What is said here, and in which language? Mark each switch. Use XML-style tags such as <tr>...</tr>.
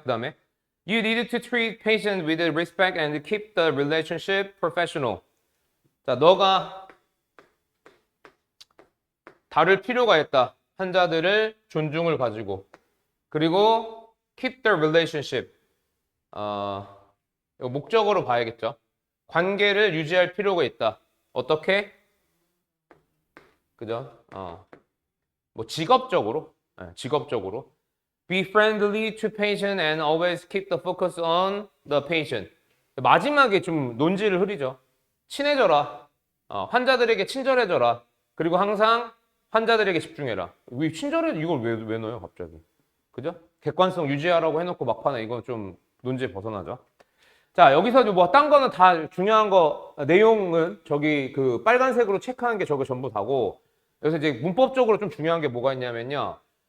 <ko>그 다음에</ko> <en>You need to treat patient with respect and keep the relationship professional.</en> <ko>자, 너가 다룰 필요가 있다. 환자들을 존중을 가지고.</ko> <en>그리고 keep the relationship.</en> <ko>이거 목적으로 봐야겠죠. 관계를 유지할 필요가 있다. 어떻게? 그죠? 뭐 직업적으로. 직업적으로.</ko> <en>Be friendly to patient and always keep the focus on the patient.</en> <ko>마지막에 좀 논지를 흐리죠. 친해져라. 환자들에게 친절해져라. 그리고 항상 환자들에게 집중해라. 왜 친절해? 이걸 왜 넣어요, 갑자기? 그죠? 객관성 유지하라고 해놓고 막판에 이건 좀 논지에 벗어나죠. 자, 여기서 뭐 딴 거는 다 중요한 거, 내용은 저기 그 빨간색으로 체크한 게 저게 전부 다고, 그래서 이제 문법적으로 좀 중요한 게 뭐가 있냐면요.</ko>